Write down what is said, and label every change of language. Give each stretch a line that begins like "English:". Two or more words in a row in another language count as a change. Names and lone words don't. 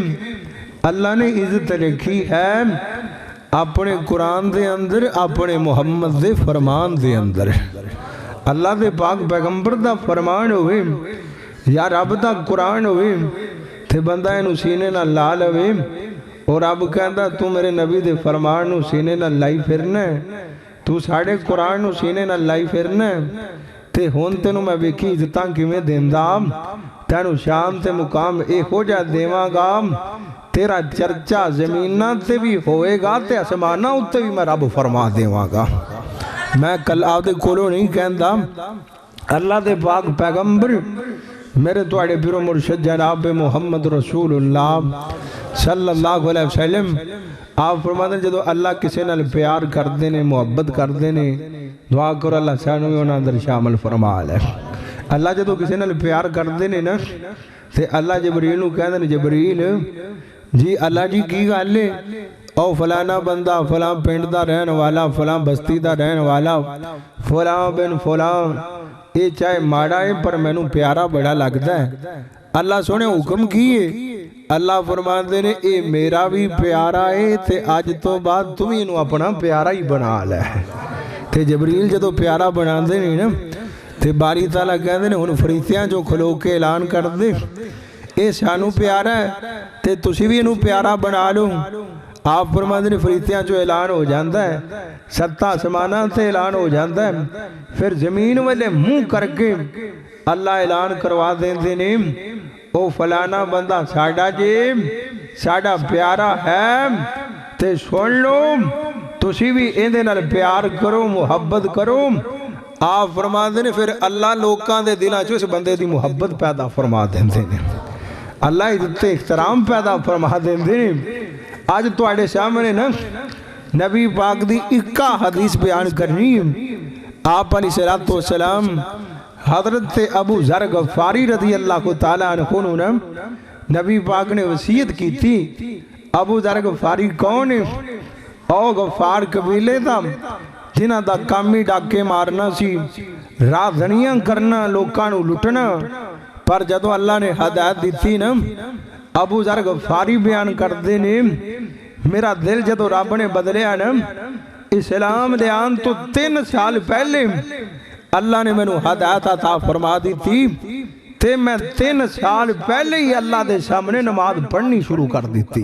Punjabi: اللہ نے عزت رکھی ہے اپنے قرآن دے اندر، اپنے محمد دے فرمان دے اندر. اللہ دے پاک پیغمبر دا فرمان ہوئے یا رب دا قرآن ہوئے تے بندہ انہوں سینے نہ لال ہوئے اور رب کہندہ تو میرے نبی دے فرمان نو سینے نہ لائی پھرنا ہے، تو ساڑے قرآن نو سینے نہ لائی پھرنا ہے. تے ہون تینوں میں بیکی عزتاں کیویں دیندہ تینوں شان تے مقام ایک ہو جا دیواں گا. تیرا چرچا زمینہ تے بھی ہوئے گا تے اسمانہ اتے بھی میں رب فرما دیواں گا. میں کل آپ دے کولو نہیں کہندہ اللہ دے پاک پیغمبر میرے توڑے پیرو مرشد جناب
Arabic: محمد رسول اللہ صلی اللہ علیہ وسلم
Punjabi: آپ فرماتے ہیں جدو اللہ کسے نال پیار کر دینے محبت کر دینے دعا کرو اللہ سانو میں انہاں اندر شامل فرما لے. اللہ جدو کسے نال پیار کر دینے نا تے اللہ جبریل نو کہہ دینے جبریل جی اللہ جی کی گل ہے او فلانا بندہ فلاں پنڈ دا رہن والا فلاں بستی دا رہن والا فلاں بن فلاں یہ چاہے ماڑا ہے پر میں نو پیارا بڑا لگتا ہے. اللہ سونے حکم کیے اللہ فرماتے نے اے میرا بھی پیارا ہے تے آج تو بعد تم انہوں اپنا پیارا ہی بنا لے. تے جبریل جدو پیارا بنا دے نہیں نا تے باری تعالیٰ کہہ دے نے فرشتیاں جو کھلو کے اعلان کر دے اے سانو پیارا ہے تے تسی بھی انہوں پیارا بنا لو. آپ فرماتے نے فرشتیاں جو اعلان ہو جاندہ ہے ستہ آسمانہ تے اعلان ہو جاندہ ہے پھر زمین والے منہ کر کے اللہ اعلان کروا دیندے نے او فلانا بندہ ساڑا جی ساڑا پیارا ہے تے سن لو تسی بھی ایندے نال پیار کرو محبت کرو. آپ فرماتے نے پھر اللہ لوکاں دے دلاں چ اس بندے دی محبت پیدا فرما دیندے نے. اللہ عزت احترام پیدا فرما دیندے نے. آج تواڈے سامنے نا نبی پاک دی اکا حدیث بیان کرنی ہے. آپ
Arabic: علیہ السلام
Punjabi: حضرت ابو ذر غفاری
Arabic: رضی اللہ تعالیٰ عنہ
Punjabi: نے نبی پاک نے وصیت کی تھی. ابو ذر غفاری کون ہے؟ او غفار قبیلے دا جنہ دا کامی ڈاکے مارنا سی رازنیاں کرنا لوکاں نو لٹنا. پر جدو اللہ نے ہدایت دیتی نا ابو ذر غفاری بیان کر دینے میرا دل جدو رب نے بدلیا نا اسلام دے آن تو 3 سال پہلے اللہ نے میں نو ہدایت عطا فرما دی تھی تے میں 3 سال پہلے ہی اللہ دے سامنے نماز پڑھنی شروع کر دی تھی.